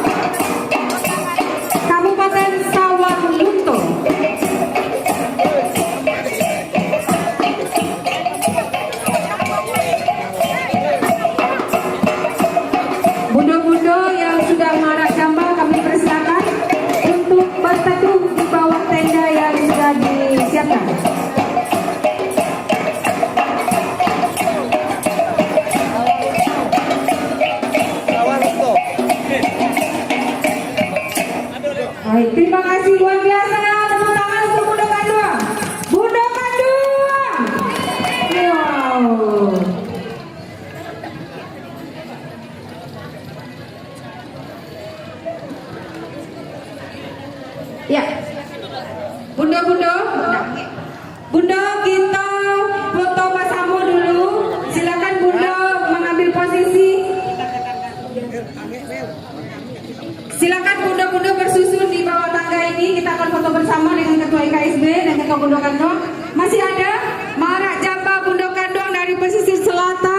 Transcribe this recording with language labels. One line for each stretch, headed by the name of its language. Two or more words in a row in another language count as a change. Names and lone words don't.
Indonesian: Kabupaten Sawang Lunto, bundo-bundo yang sudah mengarak jamba kami persilakan untuk berteduh di bawah tenda yang sudah disiapkan. Baik, terima kasih luar biasa. Tepuk tangan untuk Bundokan II. Bundokan II. Wow. Ya, Bundo-bundo, Bundo kita foto bersama dulu. Silakan Bundo mengambil posisi. Silakan Bundo-bundo bersusun di bawah tangga ini. Kita akan foto bersama dengan Ketua IKSB dan Ketua Bundokan II. Masih ada Marak Jamba Bundokan II dari pesisir selatan.